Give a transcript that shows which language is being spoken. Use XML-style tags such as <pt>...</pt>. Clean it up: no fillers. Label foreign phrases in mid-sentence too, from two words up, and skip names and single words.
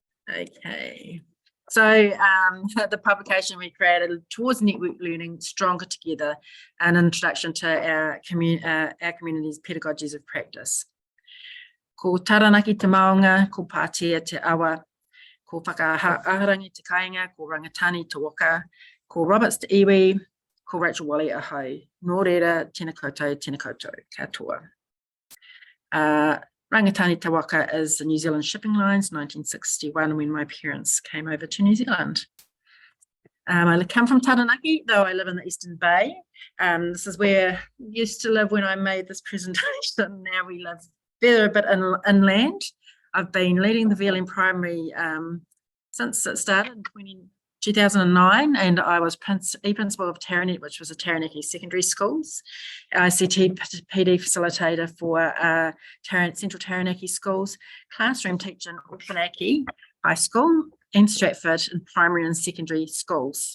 <en>Okay. So the publication we created towards network learning, stronger together, an introduction to our community's pedagogies of practice.</en> <mi>Ko taranaki te maunga, ko pātea te awa, ko whakaaharangi te kāinga, ko rangatani te waka, ko Roberts te iwi, ko Rachel Wally ahau. Nō reira, tēnā koutou, katoa. Rangatani te waka</mi> <en>is the New Zealand Shipping Lines, 1961, when my parents came over to New Zealand. I come from Taranaki, though I live in the Eastern Bay. This is where I used to live when I made this presentation. Now we live further a bit inland. I've been leading the VLN primary since it started in 2009, and I was principal of Taranaki, which was a Taranaki secondary schools, ICT PD facilitator for Central Taranaki schools, classroom teacher in Opanaki High School and Stratford in primary and secondary schools.</en>